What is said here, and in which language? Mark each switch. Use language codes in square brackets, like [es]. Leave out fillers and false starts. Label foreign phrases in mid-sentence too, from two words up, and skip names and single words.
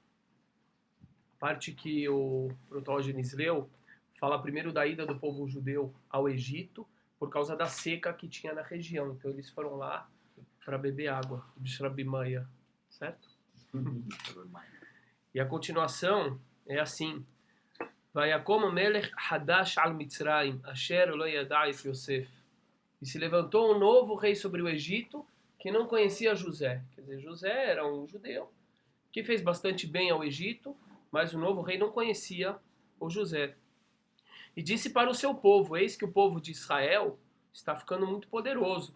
[pt] A parte que o Protógenes leu fala primeiro da ida do povo judeu ao Egito por causa da seca que tinha na região. Então eles foram lá para beber água, Bishrabimaia, certo? E a continuação é assim: [he] ויקם מלך חדש על מצרים, אשר לא ידע את יוסף. [pt] E se levantou um novo rei sobre o Egito que não conhecia José. Quer dizer, José era um judeu que fez bastante bem ao Egito, mas o novo rei não conhecia o José. E disse para o seu povo: eis que o povo de Israel está ficando muito poderoso.